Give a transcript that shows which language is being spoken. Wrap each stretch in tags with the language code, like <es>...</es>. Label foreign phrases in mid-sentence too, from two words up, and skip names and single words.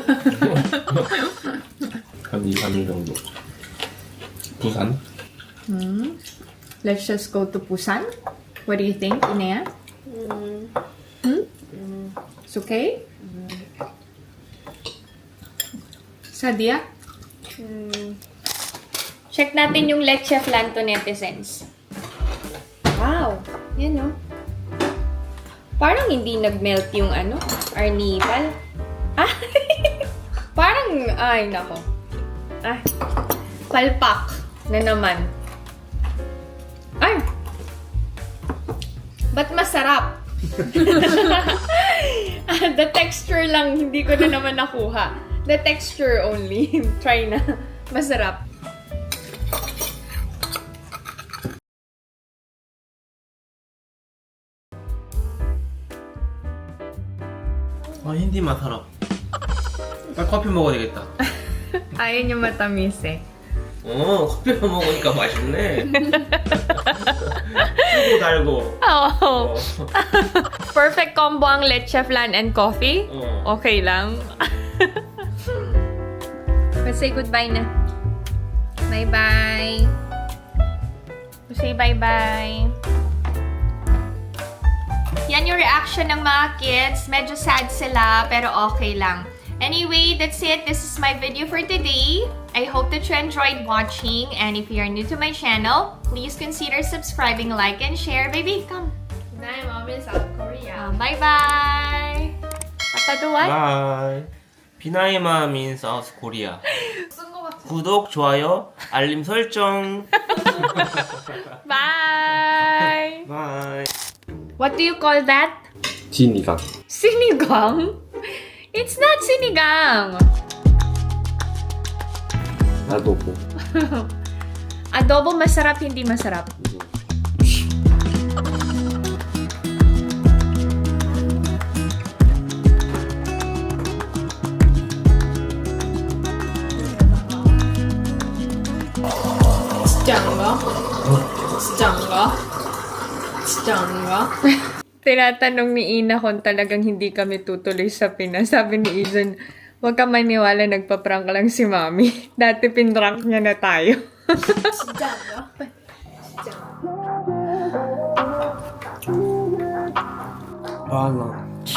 <ko>한 2, 3일 정도. 부산?</ko> <en>Let's just go to Busan. What do you think, Inea? It's okay? Sadia?</en> <tl>Check natin yung leche flan to netizens. Wow! Yan, no? Parang hindi nag-melt yung ano, arnibal. Ah! Parang, ay, nako. Ah, palpak na naman. Ay! Ba't masarap?</tl> <en>The texture</en> <tl>lang, hindi ko na naman nakuha.</tl> <en>The texture only. Try</en> <tl>na. Masarap. 아 hindi masarap.</tl> <ko>빨리 커피 먹어야 되겠다.</ko> <tl>Ayaw niyo matamis eh.</tl> <ko>커피만 먹으니까 맛있네. 쓰고 달고. Oh.</ko> <en>Perfect combo ang leche flan and coffee?</en> <ko>어.</ko> <tl>Okay lang.</tl> <en>Let's say goodbye na. Bye-bye. Let's say bye-bye.</en> <tl>Yan yung reaction ng mga kids. Medyo sad sila, pero okay lang.</tl> <en>Anyway, that's it. This is my video for today. I hope that you enjoyed watching. And if you are new to my channel, please consider subscribing, like, and share. Baby, come.</en> <ko>나의 마음은 South Korea.</ko> <en>Bye-bye. Papaduan?</en> <ko>바이. 비나의 마음인 사우스 코리아. 구독, 좋아요, 알림 설정.</ko> <en>Bye!</en> <ko>바이.</ko> <en>What do you call that?</en> <ko>지니강.</ko> <en>Sinigang? It's not sinigang.</en> <ko>아도보.</ko> <tl>Adobo masarap, hindi masarap.</tl> <ko>진짜 안 가? 진짜 안 가? 진짜 안 가?</ko> <tl>Tinatanong ni Ina kung talagang hindi kami tutuloy sa Pinas. Sabi ni Izan, huwag ka maniwala, nagpa-prank lang si Mami. Dati pinrank niya na tayo.</tl> <ko>진짜 안 가? Valla.</ko>